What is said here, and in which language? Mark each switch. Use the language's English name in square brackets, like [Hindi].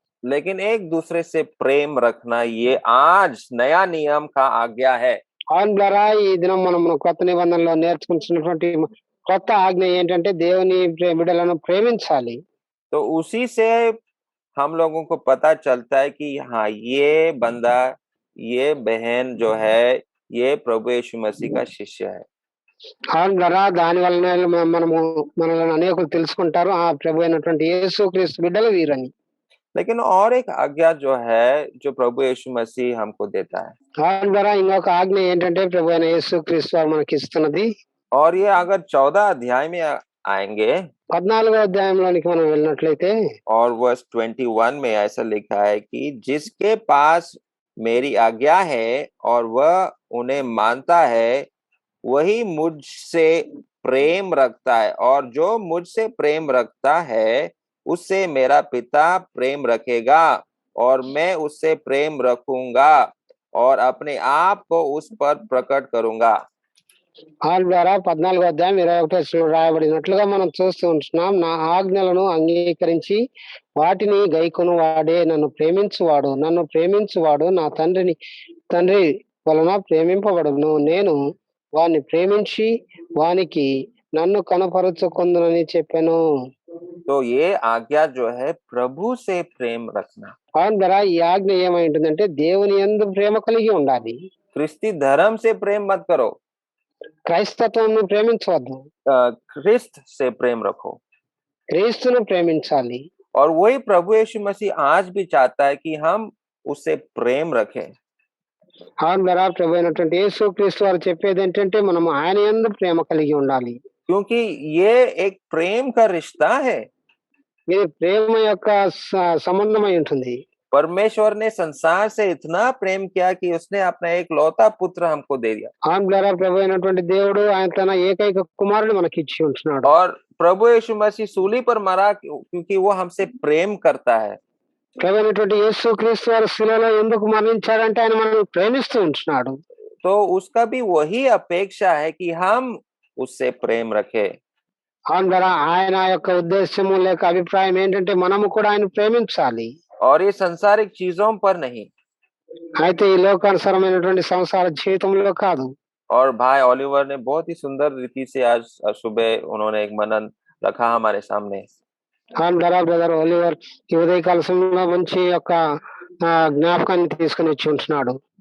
[Hindi] लेकिन एक दूसरे से प्रेम रखना ये आज नया नियम का आज्ञा है। [Telugu] ఆయన ద్వారా ఈ దినం మనం కొత్త నిబంధనలో నేర్చుకుంటున్నటువంటి కొత్త ఆజ్ఞ ఏంటంటే దేవుని బిడ్డలను ప్రేమించాలి. [Hindi] तो उसी से हम लोगों को पता चलता है कि हाँ, ये बंदा, ये बहन जो है, ये प्रभु यीशु मसीह का शिष्य है। [Telugu] ఆయన ద్వారా దాని వలన మనల్ని అనేకులు తెలుసుకుంటారు, ఆ ప్రభు అయినటువంటి యేసు క్రీస్తు బిడ్డలు వీరని. [Hindi] लेकिन और एक आज्ञा जो है, जो प्रभु यीशु मसीह हमको देता है, [Telugu] ఆయన ద్వారా ఇంకొక ఆజ్ఞ ఏంటంటే ప్రభు అయిన యేసు క్రీస్తు వారు మనకి ఇస్తున్నది. [Hindi] और ये अगर 14 अध्याय में आएंगे [Telugu] 14వ అధ్యాయంలోనికి మనం వెళ్ళినట్లయితే [Hindi] और वर्स 21 में ऐसा लिखा है कि जिसके पास मेरी आज्ञा है और वह उन्हें मानता है वही मुझसे प्रेम रखता है, और जो मुझसे प्रेम रखता है उससे मेरा पिता प्रेम रखेगा और मैं उससे प्रेम रखूंगा और अपने आप को उस पर प्रकट करूंगा। [Telugu] ఆయన ద్వారా 14వ అధ్యాయం 21వ వచనంలో రాయబడినట్లుగా మనం చూస్తూ ఉంటున్నాం, నా ఆజ్ఞలను అంగీకరించి వాటిని గైకొను వాడే నన్ను ప్రేమించువాడు నా తండ్రి వలన ప్రేమింపబడును, నేను వాని ప్రేమించి వానికి నన్ను కనపరుచుకొందునని చెప్పాను. [Hindi] तो ये आज्ञा जो है प्रभु से प्रेम रखना। [Telugu] ఆయన ద్వారా ఈ ఆజ్ఞ ఏమై ఉంటుందంటే దేవుని యందు ప్రేమ కలిగి ఉండాలి. [Hindi] क्रिस्ती धर्म से प्रेम मत करो, [Telugu] క్రైస్తత్వంను ప్రేమించవద్దు, [Hindi] क्रिस्त से प्रेम रखो। [Telugu] క్రీస్తును ప్రేమించాలి. [Hindi] और वही प्रभु यीशु मसीह आज भी चाहता है कि हम उससे प्रेम रखें। [Telugu] ఆయన ద్వారా ప్రభు అయినటువంటి యేసు క్రీస్తు వారు చెప్పేది ఏంటంటే మనం ఆయన యందు ప్రేమ కలిగి ఉండాలి. [Hindi] क्योंकि ये एक प्रेम का रिश्ता है। [Telugu] ఇది ప్రేమ యొక్క సంబంధమై ఉంటుంది. [Hindi] परमेश्वर ने संसार से इतना प्रेम किया कि उसने अपना एक लौता पुत्र हमको दे दिया। [Telugu] ఆంధ్ర ప్రభు అయినటువంటి దేవుడు ఆయన తన ఏకైక కుమారుడు మనకి ఇచ్చి ఉంటున్నాడు. [Hindi] और प्रभु यीशु मसीह सूली पर मरा क्योंकि वो हमसे प्रेम करता है। [Telugu] ప్రభు అయినటువంటి యేసు క్రీస్తు వారు శిలువలో ఎందుకు మరణించాడంటే ఆయన మనల్ని ప్రేమిస్తూ ఉంటున్నాడు. [Hindi] तो उसका भी वही अपेक्षा है कि हम उससे प्रेम रखें। [Telugu] ఆంధ్ర ఆయన యొక్క ఉద్దేశము లేక అభిప్రాయం ఏంటంటే మనము కూడా ఆయన ప్రేమించాలి. [Hindi] और ये सांसारिक चीजों पर नहीं। [Telugu] అయితే ఈ లోకానుసారమైనటువంటి సంసార జీవితంలో కాదు. [Hindi] और भाई ओलिवर ने बहुत ही सुंदर रीति से आज सुबह उन्होंने एक मनन रखा हमारे सामने। [Telugu] ఆంధ్ర బ్రదర్ ఒలివర్ ఈ ఉదయకాల సమయంలో మంచి యొక్క జ్ఞాపకాన్ని తీసుకుని వచ్చి ఉంటున్నాడు.